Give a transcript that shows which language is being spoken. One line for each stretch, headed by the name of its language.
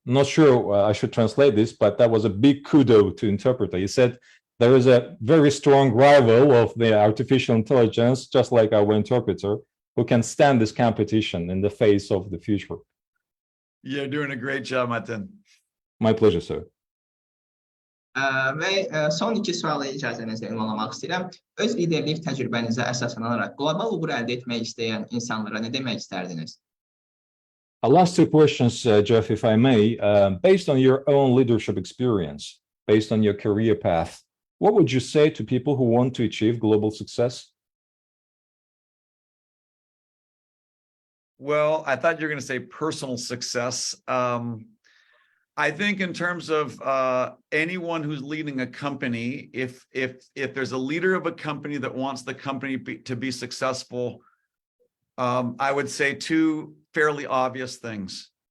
English: Not sure I should translate this, but that was a big kudo to interpreter. You said there is a very strong rival of the artificial intelligence, just like our interpreter, who can stand this competition in the face of the future. You're doing a great job, Martin. My pleasure, sir.
Azerbaijani: Və son iki sualı icazənizlə ünvanlamaq istəyirəm. Öz liderlik təcrübənizə əsaslanaraq qlobal uğur əldə etmək istəyən insanlara nə demək istərdiniz?
English: Last two questions, Jeff, if I may. Based on your own leadership experience, based on your career path, what would you say to people who want to achieve global success? Well, I thought you were going to say personal success. I think in terms of anyone who's leading a company, if there's a leader of a company that wants the company to be successful, I would say two fairly obvious things.